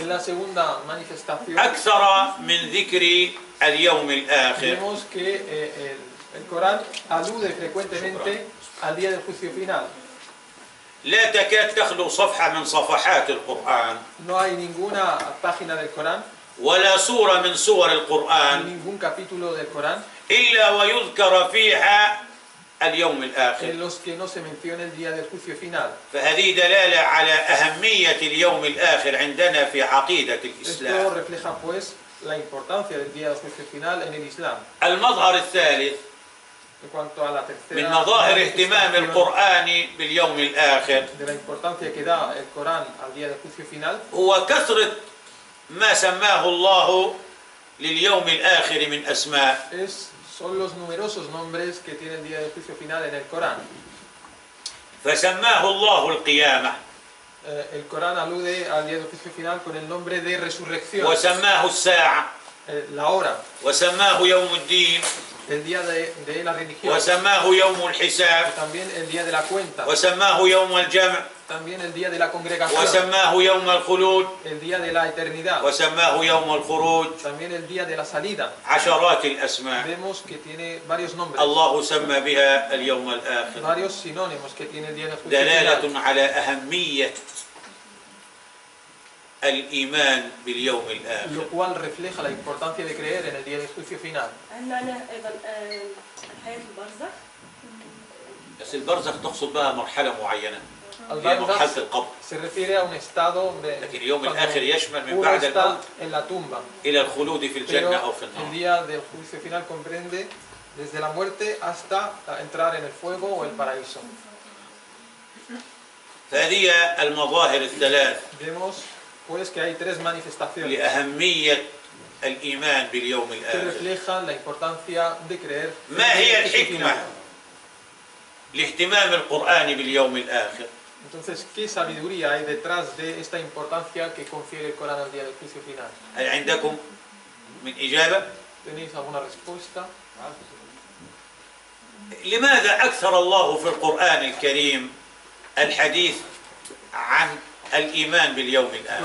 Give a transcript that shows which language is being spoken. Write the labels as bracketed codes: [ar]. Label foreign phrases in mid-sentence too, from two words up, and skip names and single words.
[es] En la segunda manifestación [ar] أكثر من ذكر اليوم الآخر. [es] vemos que el Corán alude frecuentemente al día del juicio final. [ar] لا تكاد تخلو صفحة من صفحات القرآن [es] No hay ninguna página del Corán, [ar] ولا سورة من سور [es] ni [ar] القرآن [es] ningún capítulo del Corán [ar] إلا ويذكر فيها اليوم [es] en [ar] الآخر. [es] los que no se menciona el día del juicio final. [ar] فهذه دلالة على أهمية اليوم الآخر عندنا في عقيدة [es] Esto [ar] الإسلام. [es] refleja pues la importancia del día del juicio final en el Islam. [ar] المظهر الثالث [es] En cuanto a la tercera [ar] من مظاهر اهتمام [es] manifestación [ar] القرآن باليوم الآخر [es] de la importancia que da el Corán al día del juicio final [ar] هو كثرة ما سماه الله لليوم الآخر من أسماء. [es] son los numerosos nombres que tiene el día del juicio final en el Corán. [ar] فسماه الله القيامة [es] El Corán alude al día del juicio final con el nombre de resurrección. [ar] وسماه الساعة [es] la hora, [ar] وسماه يوم الدين [es] el día de la religión, [ar] وسماه يوم الحساب [es] también el día de la cuenta, [ar] وسماه يوم الجمع [es] también el día de la congregación, [ar] وسماه يوم الخلود [es] el día de la eternidad, [ar] وسماه يوم الخروج. [es] también el día de la salida. [ar] عشرات الأسماء [es] Vemos que tiene varios nombres, [ar] الله سمى بها اليوم الآخر [es] varios sinónimos que tiene el día del juicio final, [ar] دلالة على أهمية الإيمان باليوم الآخر. [es] lo cual refleja la importancia de creer en el día del juicio final. [ar] هل معنى أيضا حياة البرزخ؟ بس البرزخ تقصد بها مرحلة معينة [es] Al [ar] هي مرحلة [es] Barzakhs [ar] القبر، [es] se refiere a un estado de [ar] لكن اليوم [es] cuando [ar] الآخر يشمل من [es] uno [ar] بعد [es] está [ar] الموت [es] en la tumba. [ar] إلى الخلود في الجنة أو في [es] Pero el [ar] النار. [es] día del juicio final comprende desde la muerte hasta entrar en el fuego o el paraíso. [ar] فهذه المظاهر الثلاث [es] Vemos pues que hay tres manifestaciones [ar] لأهمية الإيمان باليوم [es] que [ar] الآخر. [es] reflejan la importancia de creer en [ar] ما [es] el [ar] هي [es] día del juicio [ar] الحكمة [es] final. [ar] لاهتمام القرآن باليوم الآخر؟ [es] Entonces, ¿qué sabiduría hay detrás de esta importancia que confiere el Corán al día del juicio final? [ar] هل عندكم من إجابة؟ [es] ¿Tenéis alguna respuesta? [ar] لماذا أكثر الله في القرآن الكريم الحديث عن الإيمان باليوم الآخر؟